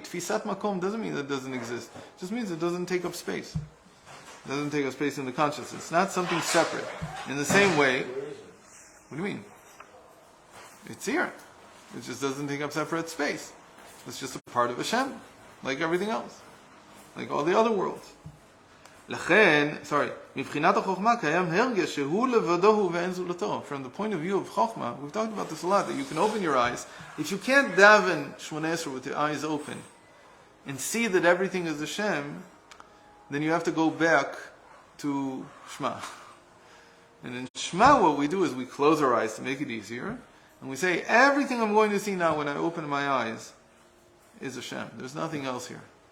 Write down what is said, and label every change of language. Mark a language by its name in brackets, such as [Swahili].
[English] Tfisat makom doesn't mean that it doesn't exist. It just means it doesn't take up space. It doesn't take up space in the consciousness. It's not something separate. In the same way, what do you mean? It's here. It just doesn't take up separate space. It's just a part of Hashem, like everything else, like all the other worlds. [Hebrew] לכן, מבחינת החוכמה קיים הרגש שהוא לבדו הוא ואין זולתו. [English] From the point of view of Chokhmah, we've talked about this a lot, that you can open your eyes. If you can't daven Shmoneh Esrei with your eyes open and see that everything is Hashem, then you have to go back to Shema. And in Shema what we do is we close our eyes to make it easier, and we say, everything I'm going to see now when I open my eyes is Hashem. There's nothing else here.